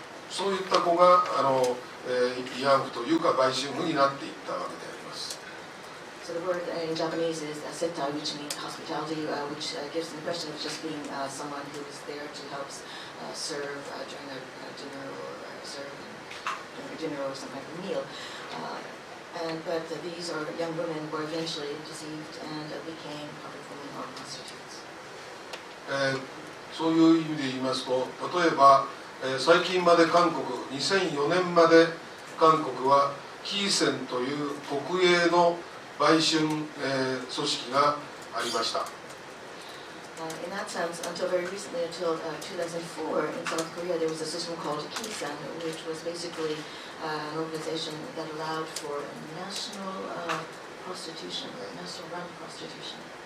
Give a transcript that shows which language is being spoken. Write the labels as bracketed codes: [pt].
[ja] そういった子が慰安婦というか売春婦になっていったわけであります。 [en] So the word in Japanese is settai, which means hospitality, which gives the impression of just being someone who is there to help serve during a dinner or serve during a dinner or some kind of meal. But these are young women who were eventually deceived and became public women or prostitutes. [ja] そういう意味で言いますと、例えば最近まで韓国、2004年まで韓国はキーセンという国営の売春、組織がありました。 [en] In that sense, until very recently, until 2004, in South Korea, there was a system called Kisen, which was basically an organization that allowed for national prostitution, or national-run prostitution.